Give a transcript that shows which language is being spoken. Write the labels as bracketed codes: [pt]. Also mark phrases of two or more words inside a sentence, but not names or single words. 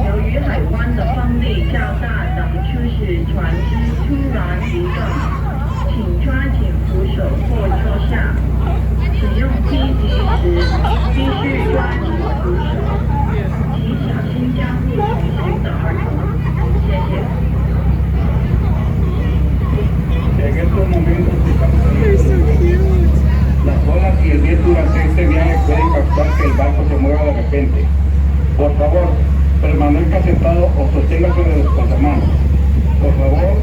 [zh] 由于海湾的风力较大等促使船只突然移动，请抓紧扶手或坐下。使用梯级时必须抓紧扶手，请小心照顾同行的儿童。谢谢。 [es] En estos momentos las olas y el viento durante este viaje pueden causar que el barco se mueva de repente. Por favor, permanezca sentado o sosténgase de los pasamanos. Por favor,